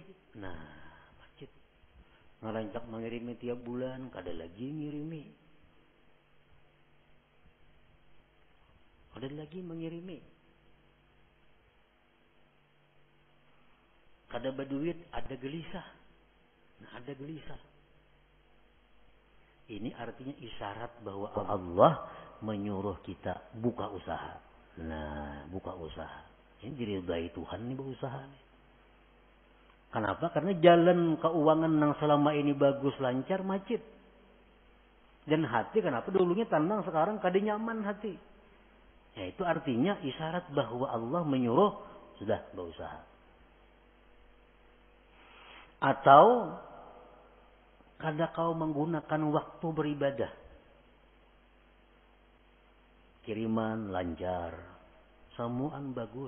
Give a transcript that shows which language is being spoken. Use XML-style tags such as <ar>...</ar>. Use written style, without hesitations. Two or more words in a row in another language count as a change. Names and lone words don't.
<id>Nah, macet.</id> <bjn>Ngarancak mengirimi tiap bulan, kada lagi ngirimi. Kada lagi mengirimi. Kada berduit,</bjn> <id>ada gelisah. Nah, ada gelisah. Ini artinya isyarat bahwa Allah menyuruh kita buka usaha. Nah, buka usaha. Ini diridai Tuhan nih berusaha nih. Kenapa? Karena jalan keuangan yang selama ini bagus, lancar, macet. Dan hati kenapa? Dulunya tenang, sekarang kada nyaman hati. Ya, itu artinya isyarat bahwa Allah menyuruh sudah berusaha. Atau kada kau menggunakan waktu beribadah.</id> <bjn>Kiriman lancar, semuaan bagus.</bjn>